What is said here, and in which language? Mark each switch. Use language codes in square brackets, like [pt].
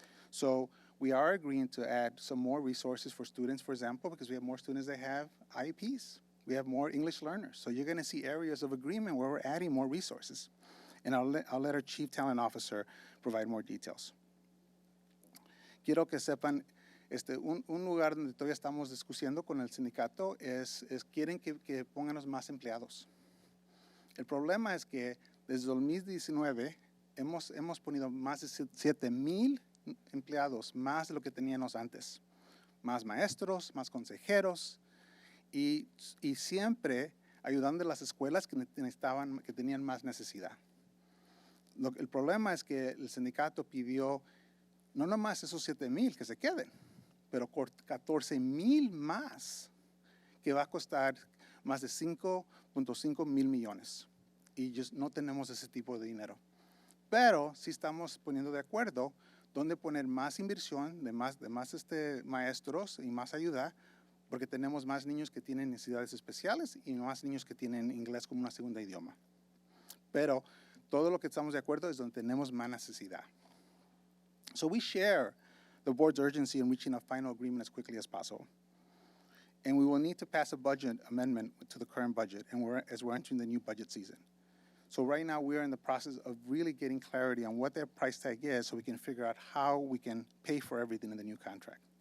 [en] So we are agreeing to add some more resources for students, for example, because we have more students that have IEPs. We have more English learners. So you're going to see areas of agreement where we're adding more resources. And I'll let our Chief Talent Officer provide more details. [es] Quiero que sepan, un lugar donde todavía estamos discutiendo con el sindicato es quieren que pongamos más empleados. El problema es que desde 2019 hemos ponido más de 7,000 empleados, más de lo que teníamos antes. Más maestros, más consejeros y siempre ayudando a las escuelas que tenían más necesidad. El problema es que el sindicato pidió no nomás esos 7,000 que se queden, pero 14,000 más, que va a costar más de 5.5 mil millones. Y no tenemos ese tipo de dinero. Pero sí estamos poniendo de acuerdo dónde poner más inversión, de más maestros y más ayuda, porque tenemos más niños que tienen necesidades especiales y más niños que tienen inglés como una segunda idioma. Pero todo lo que estamos de acuerdo es donde tenemos más necesidad. [en] So we share the board's urgency in reaching a final agreement as quickly as possible. And we will need to pass a budget amendment to the current budget as we're entering the new budget season. So right now we are in the process of really getting clarity on what their price tag is so we can figure out how we can pay for everything in the new contract.